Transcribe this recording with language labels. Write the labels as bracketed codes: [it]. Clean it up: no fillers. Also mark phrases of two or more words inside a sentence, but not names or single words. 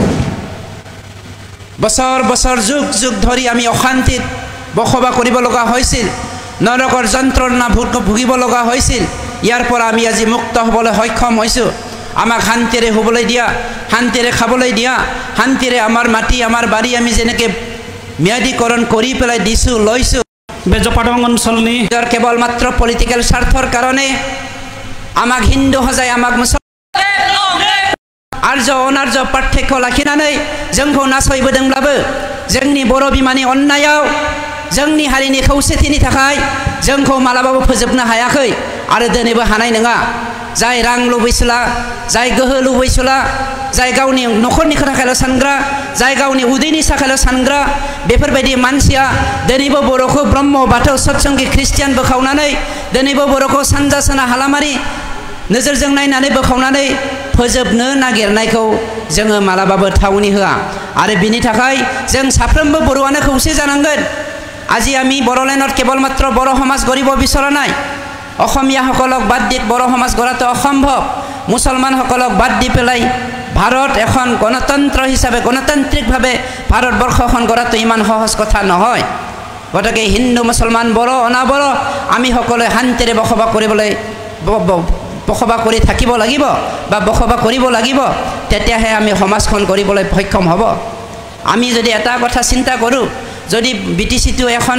[as] বছৰ বছৰ যুগ যুগ ধৰি আমি অশান্তিত বসবাস কৰিব লগা হৈছিল নৰকৰ যন্ত্ৰণা ভুগিব লগা হৈছিল ইয়াৰ পৰা আমি আজি মুক্ত হ'বলৈ সক্ষম হৈছোঁ আমাক শান্তিৰে হ'বলৈ দিয়া শান্তিৰে খাবলৈ দিয়া শান্তিৰে আমাৰ মাটি আমাৰ বাৰী আমি যেনেকৈ ম্যাদীকৰণ কৰি পেলাই দিছোঁ লৈছোঁ [brx] बेजपाटं अंचलनि [as] কেৱল মাত্ৰ পলিটিকেল স্বাৰ্থৰ কাৰণে আমাক হিন্দু হজায় আমাক [brx] आर्ज अनार्ज पार्थक्य लाखिनानै जोंखौ नासयबोदोंब्लाबो जोंनि बर' बिमानि अन्नायाव जोंनि हारिनि खौसेथिनि थाखाय जोंखौ मालाबाबो फोजोबनो हायाखै आरो दिनैबो हानाय नङा जाय रां लुबैसोला जाय गोहो लुबैसोला जाय गावनि नखरनि थाखायल' सानग्रा जाय गावनि उदैनि थाखायल' सानग्रा बेफोरबायदि मानसिया दिनैबो बर'खौ ब्रह्म बाथौ सत्संगी ख्रिस्टियान बोखावनानै दिनैबो बर'खौ सानजा सोना हालामारि नोजोरजों नायनानै बोखावनानै फोजोबनो नागिरनायखौ जोङो मालाबाबो थावनि होआ आरो बिनि थाखाय जों साफ्रोमबो बर'आनो खौसे जानांगोन [as] আজি আমি বড়োলেণ্ডত কেৱল মাত্ৰ বড়ো সমাজ গঢ়িব বিচৰা নাই অসমীয়াসকলক বাদ দি বড়ো সমাজ গঢ়াটো অসম্ভৱ মুছলমানসকলক বাদ দি পেলাই ভাৰত এখন গণতন্ত্ৰ হিচাপে গণতান্ত্ৰিকভাৱে ভাৰতবৰ্ষখন গঢ়াটো ইমান সহজ কথা নহয় গতিকে হিন্দু মুছলমান বড়ো অনাবড়ো আমি সকলোৱে শান্তিৰে বসবাস কৰিবলৈ বসবাস কৰি থাকিব লাগিব বা বসবাস কৰিব লাগিব তেতিয়াহে আমি সমাজখন কৰিবলৈ সক্ষম হ'ব আমি যদি এটা কথা চিন্তা কৰোঁ যদি বিটিচিটো এখন